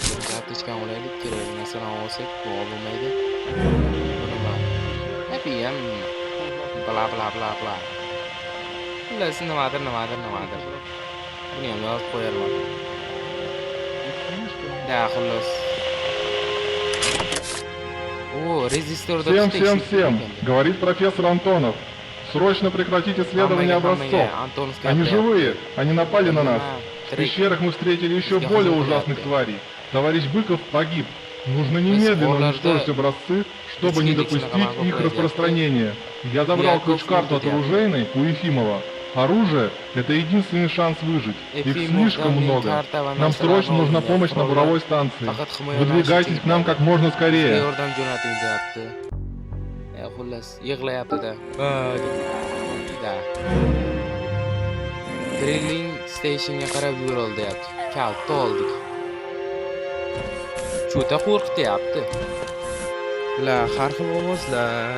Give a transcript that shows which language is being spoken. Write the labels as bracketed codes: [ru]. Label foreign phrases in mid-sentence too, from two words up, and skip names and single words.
[uz] Kartochka olaylik, kerak narsalarni olsak, bu bo'lmaydi. Nima? Ham bla. Xullas, nimadir. Buni ham yozib qo'yarman. Xullas. Резисторda [ru] Всем, говорит профессор Антонов. Срочно прекратить исследование образцов. Они живые, они напали на нас. В пещерах мы встретили еще более ужасных тварей. Товарищ Быков погиб. Нужно немедленно уничтожить образцы, чтобы не допустить их распространения. Я забрал ключ-карту от оружейной у Ефимова. Оружие – это единственный шанс выжить. Их слишком много. Нам срочно нужна помощь на буровой станции. Выдвигайтесь к нам как можно скорее. [uz] Yordam jo'nating deyapti. Xullas, yig'layapti-da. Da. [en] Drilling stationga [uz] qarab yo'l deyapti. Kalta oldik. Cho'ta qo'rqityapti. Bular har xil ovozlar.